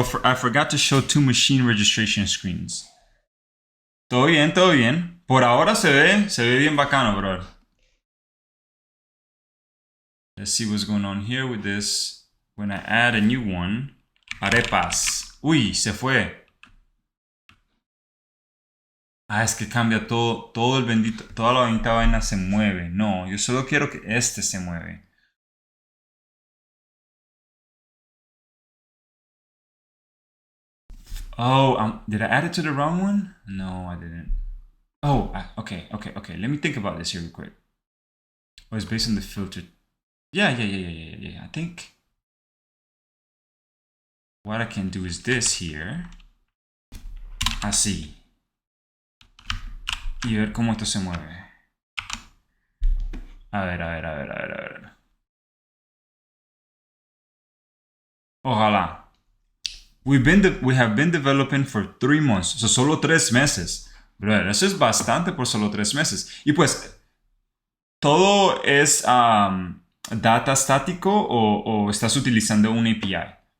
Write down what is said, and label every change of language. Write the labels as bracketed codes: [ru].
[en] I forgot to show 2 machine registration screens. [es] Todo bien. Por ahora se ve bien bacano, bro. [en] Let's see what's going on here with this. When I add a new one, arepas. [es] Uy, se fue. Es que cambia todo el bendito, toda la bendita vaina se mueve. No, yo solo quiero que este se mueve. [en] Oh, did I add it to the wrong one? No, I didn't. Oh, okay. Let me think about this here real quick. Oh, it's based on the filter. Yeah. I think what I can do is this here. [es] Así. Y ver cómo esto se mueve. A ver. Ojalá. [en] We have been developing for 3 months. [es] So solo 3 meses. Bro, eso es bastante por solo 3 meses. Y pues, ¿todo es data estático o estás utilizando un API?